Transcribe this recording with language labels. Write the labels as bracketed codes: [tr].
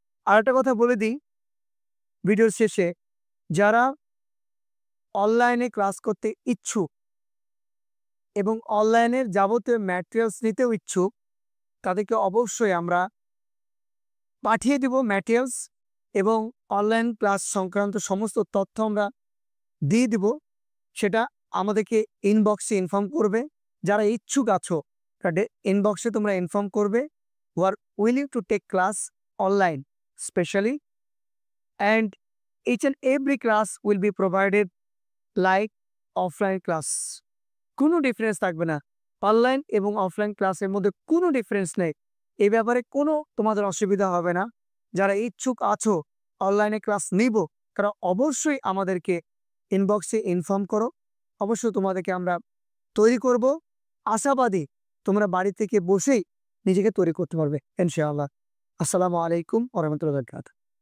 [bn] আরেকটা কথা বলে দিই ভিডিওর শেষে, যারা অনলাইনে ক্লাস করতে ইচ্ছুক এবং অনলাইনের যাবতীয় ম্যাটেরিয়ালস নিতেও ইচ্ছুক, তাদেরকে অবশ্যই আমরা পাঠিয়ে দিব ম্যাটেরিয়ালস এবং অনলাইন ক্লাস সংক্রান্ত সমস্ত তথ্য আমরা দিয়ে দিব। সেটা আমাদেরকে ইনবক্সে ইনফর্ম করবে। যারা ইচ্ছুক আছো তাদের ইনবক্সে তোমরা ইনফর্ম করবে [en] who are willing to take class online specially, and each and every class will be provided like offline class. [bn] কোনো ডিফারেন্স থাকবে না, অনলাইন এবং অফলাইন ক্লাসের মধ্যে কোনো ডিফারেন্স নেই। এই ব্যাপারে কোনো তোমাদের অসুবিধা হবে না। যারা ইচ্ছুক আছো অনলাইনে ক্লাস নিব, তারা অবশ্যই আমাদেরকে ইনবক্সে ইনফর্ম করো। অবশ্যই তোমাদেরকে আমরা তৈরি করব। আশাবাদী তোমরা বাড়ি থেকে বসেই নিজেকে তৈরি করতে পারবে ইনশাআল্লাহ। আসসালামু আলাইকুম ওয়া রাহমাতুল্লাহি ওয়া বারাকাতুহু।